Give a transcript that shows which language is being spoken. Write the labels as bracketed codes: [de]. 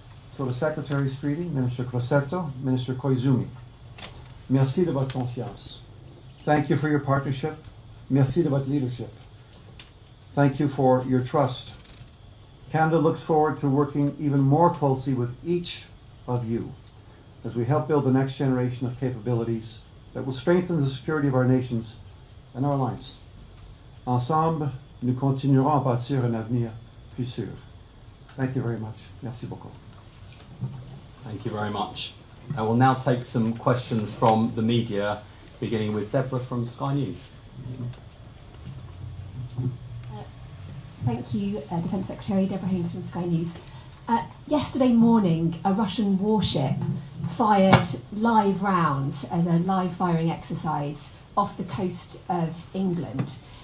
[en] So the Secretary Streeting, Minister Crosetto, Minister Koizumi, [fr] merci de votre confiance. [en] Thank you for your partnership. [fr] Merci de votre leadership. [en] Thank you for your trust. Canada looks forward to working even more closely with each of you as we help build the next generation of capabilities that will strengthen the security of our nations and our lives. [fr] Ensemble, nous continuerons à bâtir un avenir plus sûr. [en] Thank you very much. [fr] Merci beaucoup. [en] Thank you very much. I will now take some questions from the media, beginning with Deborah from Sky News. Thank you, Defence Secretary Deborah Haynes from Sky News. Yesterday morning, a Russian warship fired live rounds as a live firing exercise off the coast of England.